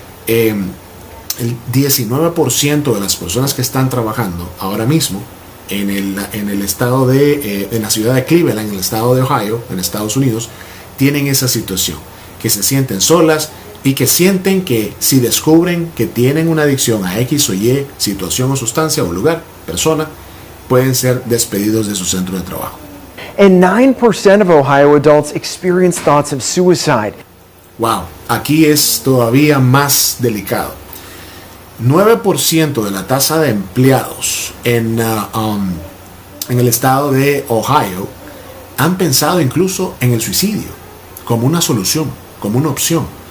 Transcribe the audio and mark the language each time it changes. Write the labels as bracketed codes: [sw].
[es] El 19% de las personas que están trabajando ahora mismo en el estado en la ciudad de Cleveland, en el estado de Ohio, en Estados Unidos, tienen esa situación, que se sienten solas y que sienten que si descubren que tienen una adicción a X o Y situación o sustancia o lugar, persona, pueden ser despedidos de su centro de trabajo. [en] And 9% of Ohio adults experience thoughts of suicide. [es] Wow, aquí es todavía más delicado. 9% de la tasa de empleados en el estado de Ohio han pensado incluso en el suicidio como una solución, como una opción.